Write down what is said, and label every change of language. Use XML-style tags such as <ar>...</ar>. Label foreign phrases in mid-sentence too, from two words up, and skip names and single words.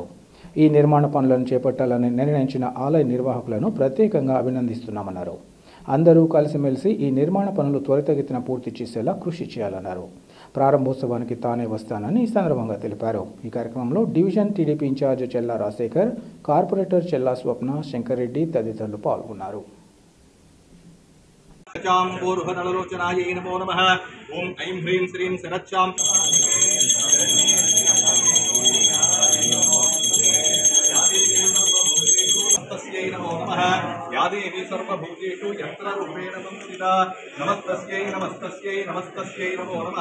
<te>ఈ నిర్మాణ పనులను చేపట్టాలని నిర్ణయించిన ఆలయ నిర్వాహకులను ప్రత్యేకంగా అభినందిస్తున్నామన్నారు. అందరూ కలిసిమెలిసి ఈ నిర్మాణ పనులు త్వరితగతిన పూర్తి చేసేలా కృషి చేయాలన్నారు. ప్రారంభోత్సవానికి తానే వస్తానని ఈ సందర్భంగా తెలిపారు. ఈ కార్యక్రమంలో డివిజన్ టీడీపీ ఇన్ఛార్జ్ చెల్లా రాజశేఖర్, కార్పొరేటర్ చెల్లా స్వప్న, శంకర్ రెడ్డి తదితరులు పాల్గొన్నారు.</te> <sa>यादेवी सर्वभूतेषु यन्त्ररूपेण संस्थिता नमस्तस्यै नमस्तस्यै नमस्तस्यै नमो नमः।</sa>